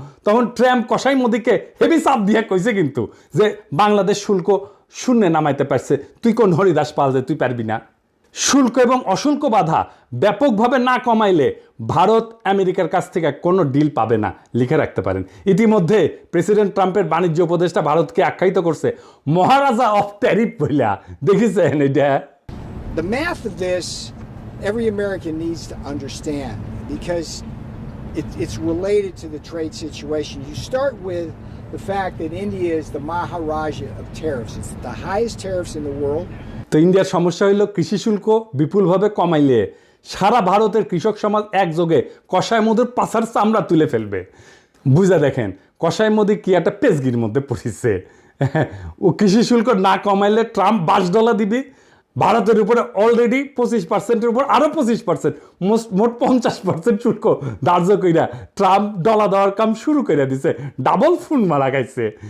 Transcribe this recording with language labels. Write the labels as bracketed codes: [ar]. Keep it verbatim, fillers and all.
[bn] তখন ট্রাম্প কসাই মোদিকে হেভি চাপ দিয়ে কইছে কিন্তু যে বাংলাদেশ শুল্ক শূন্যে নামাইতে পারছে, তুই কোন হরিদাস পাল যে তুই পারবি না। শুল্ক এবং অশুল্ক বাধা ব্যাপকভাবে না কমাইলে ভারত আমেরিকার কাছ থেকে কোনো ডিল পাবে না, লিখে রাখতে পারেন। ইতিমধ্যে প্রেসিডেন্ট ট্রাম্পের বাণিজ্য উপদেষ্টা ভারতকে আখ্যায়িত করছে [en] maharaja of tariff [bn] বইলা, দেখেছেন এটা? [en] The math of this every American needs to understand because it, it's related to the trade situation. You start with the fact that India is the Maharaja of tariffs. It's the highest tariffs in the world. [bn] তো ইন্ডিয়ার সমস্যা হইল কৃষি শুল্ক বিপুলভাবে কমাইলে সারা ভারতের কৃষক সমাজ একযোগে কসাই মোদির পাছার চামড়া তুলে ফেলবে। বুঝা দেখেন কসাই মোদি কি একটা পেজগির মধ্যে পড়েছে। ও কৃষি শুল্ক না কমাইলে ট্রাম্প বাইশ ডলার দিবি, ভারতের উপরে অলরেডি পঁচিশ পার্সেন্টের উপর আরও পঁচিশ পার্সেন্ট মোস্ট মোট পঞ্চাশ পার্সেন্ট শুল্ক ধার্য কইরা ট্রাম্প ডলা দেওয়ার কাম শুরু করে দিছে, ডাবল ফোন মারা খাইছে।